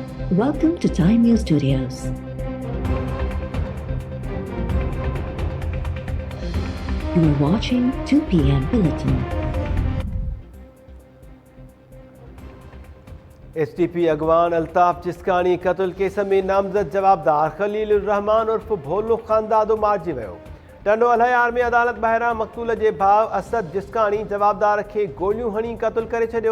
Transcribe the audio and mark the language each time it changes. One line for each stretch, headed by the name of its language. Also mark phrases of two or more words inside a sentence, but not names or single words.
English: Welcome to Time News Studios. You are watching 2 p.m. Bulletin.
Sindhi: एसटीपी अगवान अल्ताफ चिस्कानी कत्ल केस में नामज़द जवाबदार खलील रहमान उर्फ भोलो खानदादो मारिजी वियो। टंडो अलहयार में अदालत ॿाहिरां मक़तूल जे भाउ असद जिस्कानी जवाबदार खे गोलियूं हणी क़त्ल करे छॾियो।